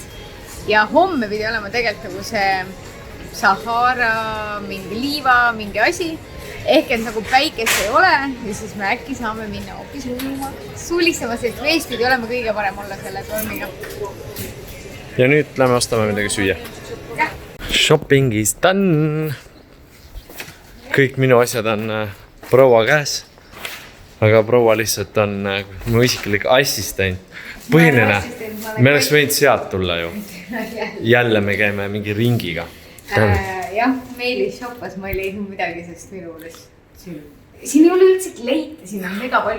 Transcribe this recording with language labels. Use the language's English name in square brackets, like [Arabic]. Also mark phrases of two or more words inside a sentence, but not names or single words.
[Estonian] Ja homme pidi olema tegelikult nagu see Sahara, mingi liiva, mingi asi. Ehk et nagu päikest ei ole ja siis me äkki saame minna hoopis sulistama, sest veest pidi olema kõige parem olla selle tormiga. Ja nüüd lähme ostame midagi süüa. [English] Shopping is done. [Estonian] Kõik minu asjad on proua käes. Aga proua lihtsalt on mu isiklik assistent. Põhiline, me oleks võinud sealt tulla ju. Jälle me käime mingi ringiga. Jah, Meelis shoppas, ma ei leidnud midagi, sest minu juures siin ei ole üldse leite, siin on mega palju.